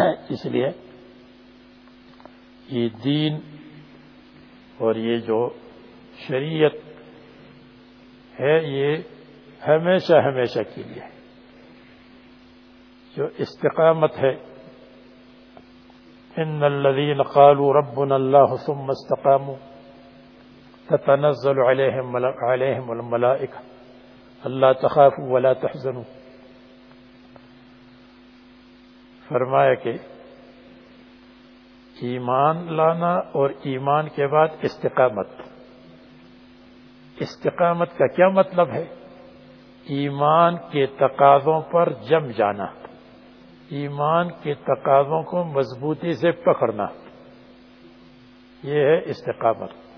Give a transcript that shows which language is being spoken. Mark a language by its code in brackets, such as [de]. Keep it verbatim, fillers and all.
[ur] اس لیے یہ دین اور یہ جو شریعت ہے یہ ہمیشہ ہمیشہ کے لیے جو استقامت ہے. [ar] ان الذين قالوا ربنا الله ثم استقاموا تتنزل عليهم عليهم الملائكه الا تخافوا ولا تحزنوا. [ur] فرمایا کہ ایمان لانا اور ایمان کے بعد استقامت. استقامت کا کیا مطلب ہے؟ ایمان کے تقاضوں پر جم جانا، ایمان کے تقاضوں کو مضبوطی سے پکڑنا، یہ ہے استقامت.